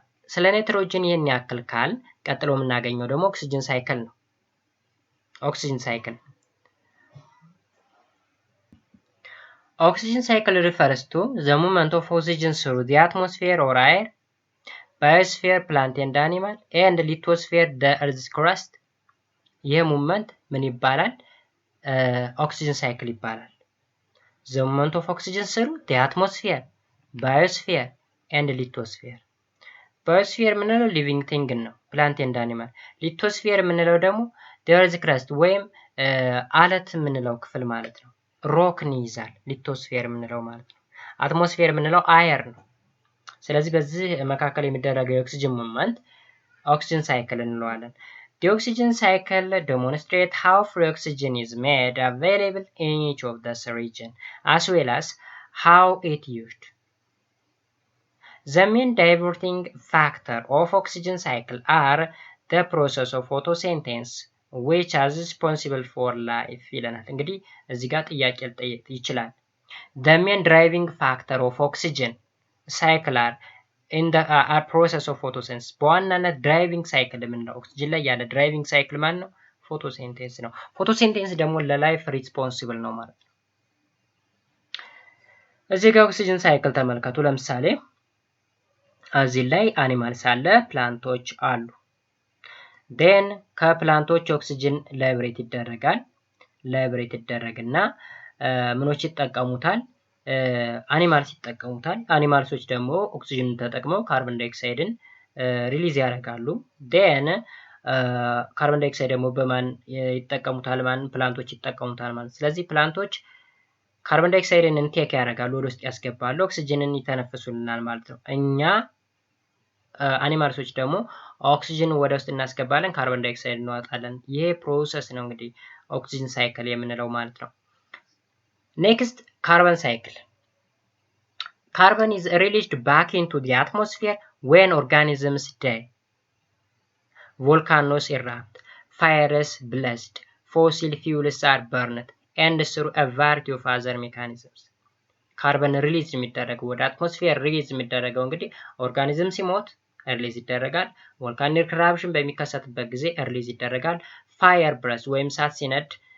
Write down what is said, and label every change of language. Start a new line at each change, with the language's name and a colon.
Amharic: ስለ ናይትሮጅን ይሄን ያክል ካል ቀጥሎ የምናገኘው ደግሞ ኦክሲጅን ሳይክል
English: ነው። ኦክሲጅን ሳይክል Oxygen cycle refers to the movement of oxygen through the atmosphere or air, biosphere, plant and animal, and lithosphere, the earth's crust.
Amharic: ይህ movement ምን ይባላል? ኦክሲጅን ሳይክል ይባላል።
English: The movement of oxygen through the atmosphere, biosphere, and lithosphere.
Amharic: biosphere የምንለው living thing ነው፣ plant and animal። lithosphere የምንለው ደግሞ the earth's crust ወይም አለት የምንለው ክፍል ማለት ነው። ሮክን ይይዛል ሊቶስፌር የምንለው ማለት ነው። አትሞስፌር የምንለው አየር ነው። ስለዚህ በዚህ መካከል የሚደረገው የኦክሲጅን ሙቭመንት ኦክሲጅን ሳይክል እንለዋለን።
English: The oxygen cycle demonstrates how free oxygen is made available in each of this region as well as how it used. The main diverting factor of oxygen cycle are the process of photosynthesis which is responsible for life
Amharic: ይለናል። እንግዲህ እዚህ ጋር ጥያቄ ሊጠየቅ ይችላል።
English: The main driving factor of oxygen cycle are in the process of photosynthesis።
Amharic: በዋናነት ድራይቪንግ ሳይክል የምንለው ኦክሲጅን ላይ ያለ ድራይቪንግ ሳይክል ማን ነው? ፎቶሲንቴሲስ ነው። ፎቶሲንቴሲስ ደግሞ ለላይፍ ሪስፖንሲብል ነው ማለት ነው። እዚህ ጋር ኦክሲጅን ሳይክል ተመልከቱ። ለምሳሌ እዚህ ላይ አኒማልስ አለ፣ ፕላንቶች አሉ። then ከፕላንቶች ኦክሲጅን ላይብሬት ይደረጋል። ላይብሬት ይደረግና ምኖች ይጠቀሙታል? አኒማልስ ይጠቀሙታል። አኒማልሶች ደግሞ ኦክሲጅንን ተጠቅመው ካርቦን ዳይኦክሳይድን ሪሊዝ ያደርጋሉ። then ካርቦን ዳይኦክሳይድ ደግሞ በማን ይጠቀሙታል? ማን ፕላንቶች ይጠቀሙታል ማለት። ስለዚህ ፕላንቶች ካርቦን ዳይኦክሳይድን ኢንቴክ ያደርጋሉ፣ ወደ ውስጥ ያስገባሉ፣ ኦክሲጅንን ይተነፍሱልናል ማለት ነው። እኛ አኒማልሶች ደግሞ ኦክሲጅን ወደ ውስጥ እናስገባለን፣ ካርቦን ዳይኦክሳይድ እናወጣለን። ይሄ ፕሮሰስ ነው እንግዲህ ኦክሲጅን ሳይክል የምንለው ማለት ነው። ኔክስት ካርቦን ሳይክል።
English: Carbon is released back into the atmosphere when organisms die. Volcanoes erupt, fires blazed, fossil fuels are burned, and through a variety of other mechanisms.
Amharic: ካርበን ሪሊዝ የሚደረገው ወደ አትሞስፌር ሪሊዝ የሚደረገው እንግዲህ ኦርጋኒዝም ሲሞት ሪሊዝ ይደረጋል። ቮልካኒክ ኢራፕሽን በሚከሰትበት ጊዜ ሪሊዝ ይደረጋል። ፋየር ብረስ ወይም እሳት ሲነድ